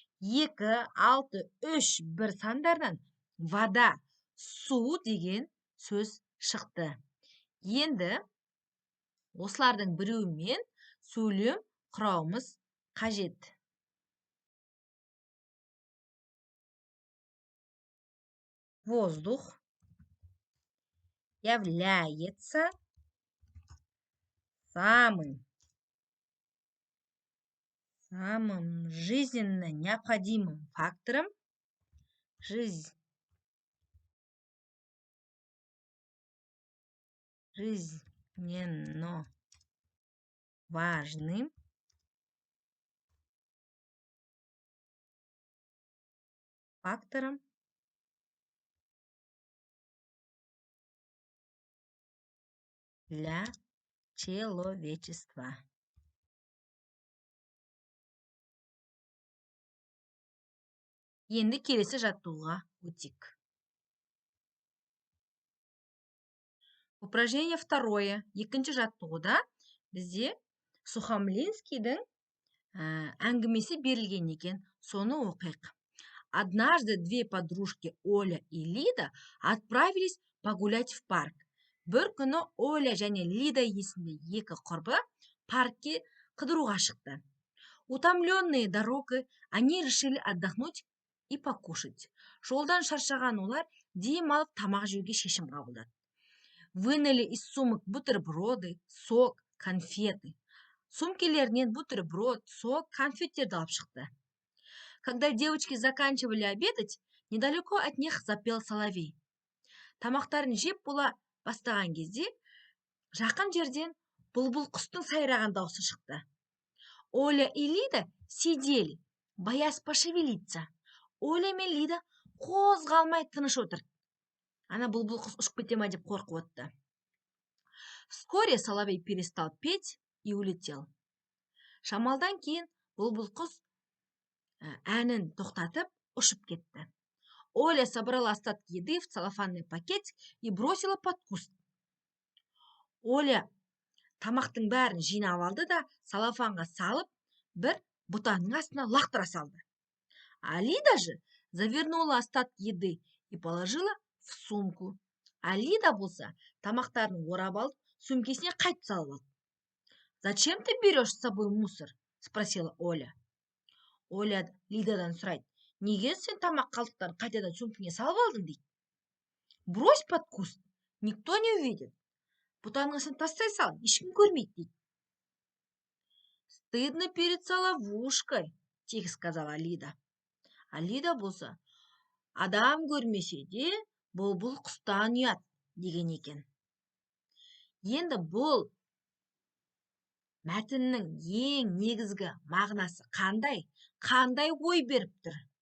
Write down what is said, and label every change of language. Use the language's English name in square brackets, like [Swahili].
[Kazakh] 2, 6, 3, 1 сандарынан вода, су деген сөз шықты. Енді осылардың біреуімен сөйлем құрауымыз қажет. [Russian] Воздух является самым жизненно необходимым фактором, жизненно важным фактором для человечества. [Kazakh] Енді келесі жаттығуға өтейік. [Russian] Упражнение второе. [Kazakh] Екінші жаттығуда бізде Сухомлинскийдің әңгімесі берілген екен. Соны оқиық. [Russian] Однажды две подружки Оля и Лида отправились погулять в парк. [Kazakh] Бір күні Оля және Лида есімді екі құрбы паркке қыдыруға шықты. [Russian] Утомленные дорогой, они решили отдохнуть и покушать. [Kazakh] Жолдан шаршаған олар дем алып тамақ жеуге шешім қабылдады. [Russian] Вынули из сумок бутерброды, сок, конфеты. [Kazakh] Сумкелерінен бутерброд, сок, конфеттерді алып шықты. [Russian] Когда девочки заканчивали обедать, недалеко от них запел соловей. [Kazakh] Тамақтарын жеп бола бастаған кезде, жақын жерден бұлбұл құстың сайраған дауысы шықты. [Russian] Оля и Лида сидели, боясь пошевелиться. [Kazakh] Оля мен Лида қозғалмай тыныш отыр. Ана бұлбұл құс ұшып кете ма деп қорқып отты. [Russian] Вскоре соловей перестал петь и улетел. [Kazakh] Шамалдан кейін бұлбұл құс әнін тоқтатып ұшып кетті. [Russian] Оля собрала остатки еды в целлофанный пакетик и бросила под куст. [Kazakh] Оля тамақтың бәрін жинап алды да целлофанға салып, бір бұтаның астына лақтыра салды. [Russian] А Лида же завернула остатки еды и положила в сумку. [Kazakh] А Лида болса тамақтарын орап алып, сумкесіне қайтып салып алды. [Russian] «Зачем ты берешь с собой мусор?» – спросила Оля. [Kazakh] Оля Лидадан сұрайды. «Неге сен тамақ қалдықтарын қайтадан сумкеңе салып алдың?» дейді. [Russian] «Брось под куст, никто не увидит. [Kazakh] Бұтаның астына тастай сал, ешкім көрмейді» дейді. [Russian] «Стыдно перед соловушкой», – тихо сказала Лида. [Kazakh] А Лида болса, адам көрмесе де, бұлбұл құстан ұят деген екен. Енді бұл мәтіннің ең негізгі мағынасы қандай ой беріп тұр?